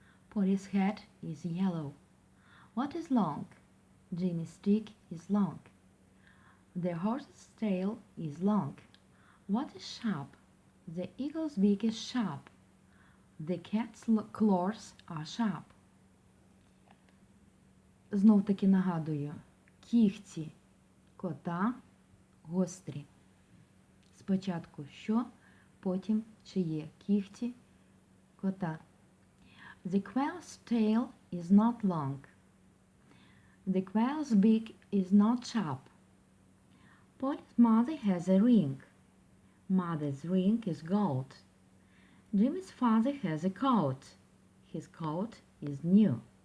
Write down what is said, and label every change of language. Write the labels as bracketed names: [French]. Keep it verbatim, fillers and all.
[English] Polly's hat is yellow. What is long? Jimmy's stick is long. The horse's tail is long. What is sharp? The eagle's beak is sharp. The cat's claws are sharp. [Ukrainian] Знов таки нагадую, кігті кота гострі. Спочатку що, потім чиє кігті кота. [English] The quail's tail is not long. The quail's beak is not sharp. Polly's mother has a ring. Mother's ring is gold. Jimmy's father has a coat. His coat is new.